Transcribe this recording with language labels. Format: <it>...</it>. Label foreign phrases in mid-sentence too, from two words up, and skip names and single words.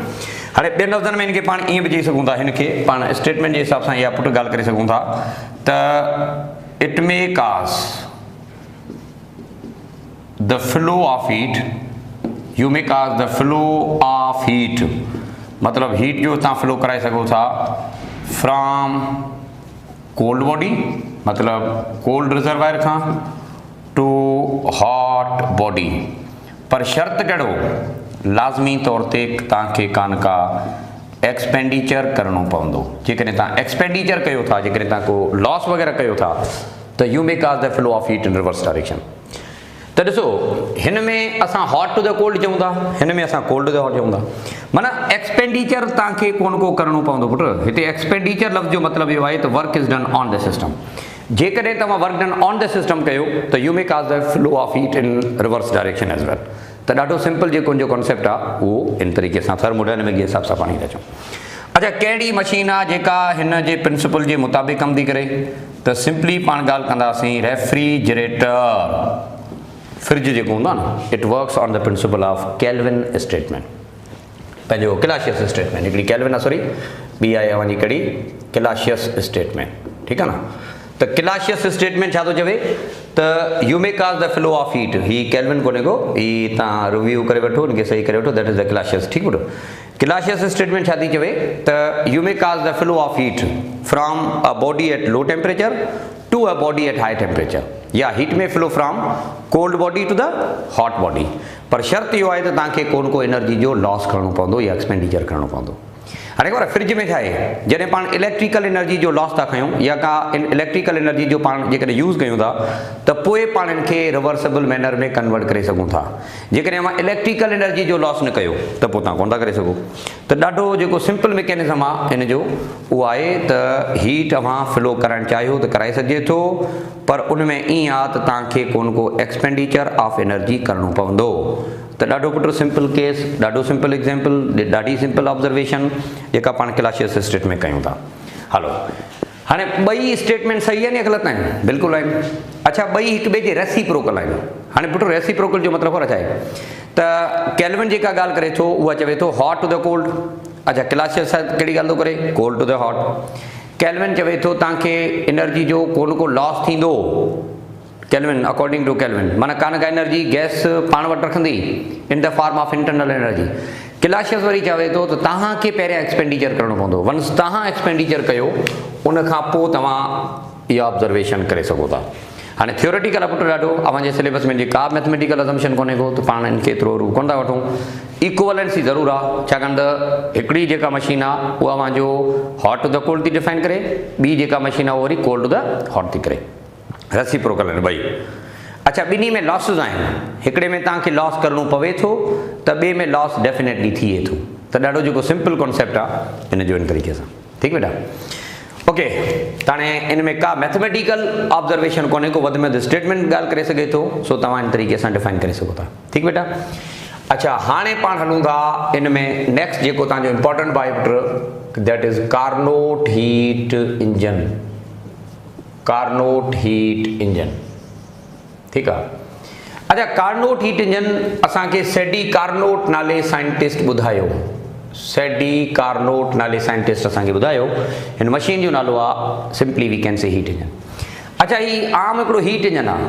<sd>हाणे ॿियनि लफ़्ज़नि में हिनखे पाण ईअं बि चई सघूं था, हिनखे पाण स्टेटमेंट जे हिसाब सां इहा पुट ॻाल्हि करे सघूं था त</sd> <en>it may cause the flow of heat, you may cause the flow of heat,</en> <sd>मतलब हीट जो तव्हां फ्लो कराए सघो था</sd> <en>from cold body,</en> <sd>मतलब</sd> <en>cold reservoir</en> <sd>खां</sd> <en>to hot body,</en> <sd>पर शर्त कहिड़ो, लाज़मी तौर ते तव्हांखे कान का एक्सपेंडिचर करणो पवंदो। जेकॾहिं तव्हां एक्सपेंडिचर कयो था, जेकॾहिं तव्हां को लॉस वग़ैरह कयो था त</sd> <en>you may cause the flow of heat in reverse direction.</en> <sd>त ॾिसो हिन में असां</sd> <en>hot to the cold</en> <sd>चऊं था, हिन में असां</sd> <en>cold to the hot</en> <sd>चऊं था, माना एक्सपेंडिचर तव्हांखे कोन को करणो पवंदो पुट। हिते एक्सपेंडिचर लफ़्ज़ जो मतिलबु इहो आहे त</sd> <en>work is done on the system.</en> <sd>जेकॾहिं तव्हां</sd> <en>work done on the system</en> <sd>कयो त</sd> <en>you may cause the flow of heat in reverse direction as well.</en> <sd>त ॾाढो सिंपल जेको हुनजो कॉन्सेप्ट आहे उहो इन तरीक़े सां थर्मोडायनेमिक जे हिसाब सां पाण था चऊं। अच्छा, कहिड़ी मशीन आहे जेका हिन जे प्रिंसिपल जे मुताबिक़ कमु थी करे, त सिंपली पाण ॻाल्हि कंदासीं रेफ्रिजरेटर। फ्रिज जेको हूंदो आहे न,</sd> <en>It works on the principle of Kelvin statement,</en> <sd>पंहिंजो क्लासियस स्टेटमेंट। हिकिड़ी केल्विन आहे, सॉरी ॿी आहे अवांजी कड़ी क्लासियस स्टेटमेंट, ठीकु आहे न। त क्लासियस स्टेटमेंट छा थो चवे त</sd> <en>you may cause the flow of heat,</en> <sd>ही केल्विन कोन्हे को, ही तव्हां रिव्यू करे वठो, हिनखे सही करे वठो,</sd> <en>That is the Clausius,</en> <sd>ठीकु आहे।</sd> <en>क्लासियस स्टेटमेंट</en> <sd>छा थी चवे त</sd> <en>you may cause the flow of heat from a body at low temperature to a body at high temperature, या heat may flow from cold body to the hot body,</en> <sd>पर शर्त इहो आहे त तव्हांखे कोन को एनर्जी जो लॉस करणो पवंदो या एक्सपेंडिचर करणो पवंदो। हाणे ख़बर फ्रिज में छा आहे, जॾहिं पाण</sd> <en>electrical energy</en> <sd>जो लॉस था खयूं या का</sd> <en>electrical energy</en> <sd>जो पाण जेकॾहिं यूज़ कयूं था त पोइ पाण हिनखे</sd> <en>reversible manner</en> <sd>में कन्वर्ट करे सघूं था। जेकॾहिं मां</sd> <en>electrical energy</en> <sd>जो लॉस न कयो त पोइ तव्हां कोन था करे सघो। त ॾाढो जेको</sd> <en>simple mechanism</en> <sd>आहे हिन जो उहो आहे त हीट तव्हां फ्लो कराइणु चाहियो त कराए सघिजे थो, पर उन में ईअं आहे त तव्हांखे कोन को</sd> <en>expenditure of energy</en> <sd>करणो पवंदो। त ॾाढो पुट</sd> <en>simple case,</en> <sd>ॾाढो</sd> <en>simple example,</en> <sd>ॾाढी</sd> <en>simple observation</en> <sd>जेका पाण क्लासियस स्टेटमेंट कयूं था। हलो, हाणे ॿई स्टेटमेंट सही आहिनि या ग़लति आहिनि? बिल्कुलु आहिनि। अच्छा, ॿई हिक ॿिए जे रेसिप्रोकल आहिनि। हाणे पुट रेसिप्रोकल जो मतिलबु छा आहे त केल्विन जेका ॻाल्हि करे थो उहा चवे थो</sd> <en>hot to the cold.</en> <sd>अच्छा, क्लासियस कहिड़ी ॻाल्हि थो करे,</sd> <en>cold to the hot.</en> <sd>केल्विन चवे थो तव्हांखे एनर्जी जो कोन को लॉस थींदो। केल्विन</sd> <en>according to Kelvin</en> <sd>माना कान का एनर्जी गैस पाण वटि रखंदी</sd> <en>in the form of internal energy.</en> <sd>क्लासियस वरी चवे थो त तव्हांखे पहिरियां एक्सपेंडिचर करणो पवंदो। वंस तव्हां एक्सपेंडिचर कयो उन खां पोइ तव्हां इहा ऑब्जर्वेशन करे सघो था। हाणे थियोरेटिकल पुट ॾाढो अव्हांजे सिलेबस में जेका</sd> <en>mathematical assumption</en> <sd>कोन्हे को त पाण हिनखे एतिरो कोन था वठूं। इक्वलेंसी ज़रूरु आहे, छाकाणि त हिकिड़ी जेका मशीन आहे उहा अव्हांजो</sd> <en>hot to the cold</en> <sd>थी डिफाइन करे, ॿी जेका मशीन आहे उहा वरी</sd> <en>cold to the hot</en> <sd>थी करे। रेसिप्रोकल आहिनि ॿई। अच्छा, ॿिन्ही में लॉसिस आहिनि। हिकिड़े में तव्हांखे लॉस करणो पवे थो त ॿिए में लॉस डेफिनेटली थिए थो। त ॾाढो जेको</sd> <en>simple concept</en> <sd>आहे हिन जो इन तरीक़े सां, ठीकु बेटा। ओके, त हाणे इन में का</sd> <en>mathematical observation</en> <sd>कोन्हे को, वधि में वधि स्टेटमेंट ॻाल्हि करे सघे थो, सो तव्हां इन तरीक़े सां डिफाइन करे सघो था, ठीकु बेटा। अच्छा, हाणे पाण हलूं था इन में नेक्स्ट जेको तव्हांजो इंपॉर्टेंट आहे पुट,</sd> <en>That is Carnot heat engine. Carnot heat engine,</en> <sd>ठीकु आहे। अच्छा, कार्नोट</sd> <en>heat engine</en> <sd>असांखे सेडी कार्नोट नाले साइंटिस्ट ॿुधायो। सेडी कार्नोट नाले साइंटिस्ट असांखे ॿुधायो। हिन मशीन जो नालो आहे सिंपली</sd> <en>we can say heat engine.</en> <sd>अच्छा, ही आम हिकिड़ो</sd> <en>heat engine</en> <sd>आहे।</sd>